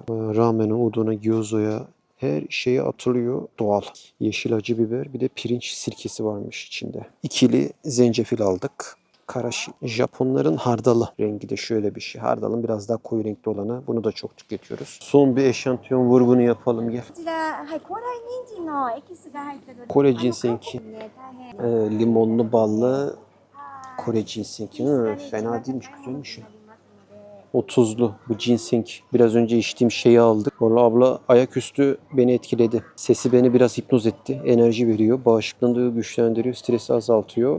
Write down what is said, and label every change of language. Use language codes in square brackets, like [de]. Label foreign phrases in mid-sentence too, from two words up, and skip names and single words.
[tr] Ramen'e, udona, gyozo'ya her şeye atılıyor doğal. Yeşil acı biber bir de pirinç sirkesi varmış içinde. İkili zencefil aldık. Karashi. Japonların hardalı. Rengi de şöyle bir şey. Hardalın biraz daha koyu renkli olanı. Bunu da çok tüketiyoruz. Son bir eşantiyon vurgunu yapalım gel. [ja] こちら、はい、高麗人参のエキスが入ってる。 [tr] Kore cinsenki. [ja] ね、大変。 [tr] Limonlu ballı Kore cinsenki. Fena değilmiş, güzelmiş ya. 30'lu bu ginseng. Biraz önce içtiğim şeyi aldık. Vallahi abla ayaküstü beni etkiledi. Sesi beni biraz hipnoz etti. Enerji veriyor. Bağışıklığını güçlendiriyor. Stresi azaltıyor.